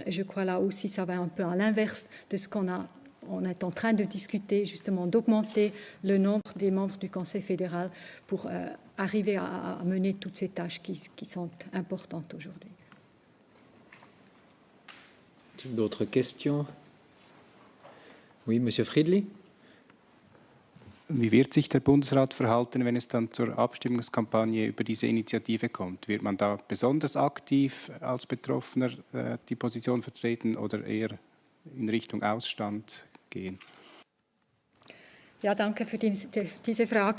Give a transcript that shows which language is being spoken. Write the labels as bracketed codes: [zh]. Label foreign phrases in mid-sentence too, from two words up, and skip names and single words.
[fr] Et je crois là aussi, ça va un peu à l'inverse de ce qu'on a. On est en train de discuter justement d'augmenter le nombre des membres du Conseil fédéral pour arriver à mener toutes ces tâches qui sont importantes aujourd'hui. D'autres questions? Oui, Monsieur Friedli. [de] Wie wird sich der Bundesrat verhalten, wenn es dann zur Abstimmungskampagne über diese Initiative kommt? Wird man da besonders aktiv als Betroffener die Position vertreten oder eher in Richtung Ausstand gehen? Ja, danke für diese Frage.